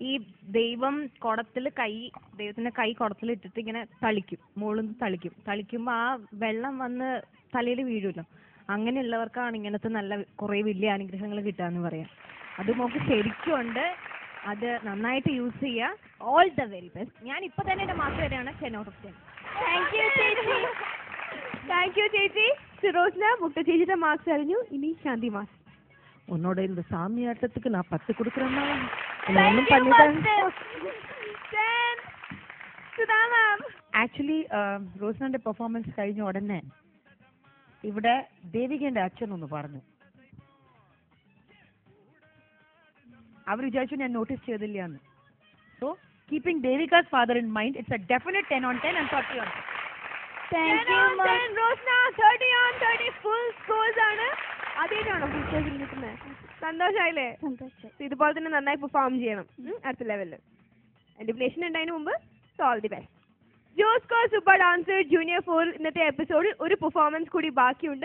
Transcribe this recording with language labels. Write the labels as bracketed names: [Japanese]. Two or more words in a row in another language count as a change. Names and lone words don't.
[Malayalam] ഈ ദൈവത്തിന്റെ കൈ കുടത്തിൽ ഇട്ടിട്ട് ഇങ്ങനെ തളിക്കും, മുകളിൽ നിന്ന് തളിക്കുമ്പോൾ ആ വെള്ളം വന്ന് തലയിൽ വീഴുമല്ലോ. അങ്ങനെയുള്ളവർക്കാണ് ഇങ്ങനത്തെ നല്ല കുറെ വലിയ അനുഗ്രഹങ്ങൾ കിട്ടാന്ന് പറയാം. അത് നമുക്ക് ശരിക്കും ഉണ്ട്. അത് നന്നായിട്ട് യൂസ് ചെയ്യുക. [English] All the very best. [Malayalam] ഞാൻ ഇപ്പൊ തന്നെ എന്റെ മാർക്ക് വരെയാണ് [English] 10 out of 10. [Malayalam] താങ്ക് യു ചേച്ചി. താങ്ക് യു ചേച്ചി. ഫിറോസിന മുട്ട ചേച്ചിയുടെ മാർക്സ് അറിഞ്ഞു. ഇനി ശാന്തി മാസ്. [Tamil] உன்னோட இந்த சாமி ஆட்டத்துக்கு நான் 10 கொடுக்குறேன்னா [English] Thank [Tamil] ஒன்றும் [English] you, [Tamil] பண்ணிட்டேன். [English] master. [Malayalam] സുധാ മാം. ആക്ച്വലി റോസ്നന്റെ പെർഫോമൻസ് കഴിഞ്ഞ ഉടനെ ഇവിടെ ദേവികന്റെ അച്ഛനൊന്ന് പറഞ്ഞു. അവർ വിചാരിച്ചു ഞാൻ നോട്ടീസ് ചെയ്തില്ല എന്ന്. [English] So keeping Devika's father in mind, it's a definite 10 on 10 and 30 on 10. Thank you, master. [Malayalam] റോസ്ന 30 on 30 [English] full scores [Malayalam] ആണ്. ആദ്യമായിട്ടാണോ ഫുൾ സ്കോർസിൽ നിൽക്കുന്നത്? സന്തോഷായില്ലേ? സന്തോഷം. ഇതുപോലെ തന്നെ നന്നായി പെർഫോം ചെയ്യണം അടുത്ത ലെവലിൽ. എലിമിനേഷൻ ഉണ്ടായതിനു മുമ്പ് [English] All the best. [Malayalam] ജോസ്കോ സൂപ്പർ ഡാൻസർ ജൂനിയർ 4 ഇന്നത്തെ എപ്പിസോഡിൽ ഒരു പെർഫോമൻസ് കൂടി ബാക്കിയുണ്ട്.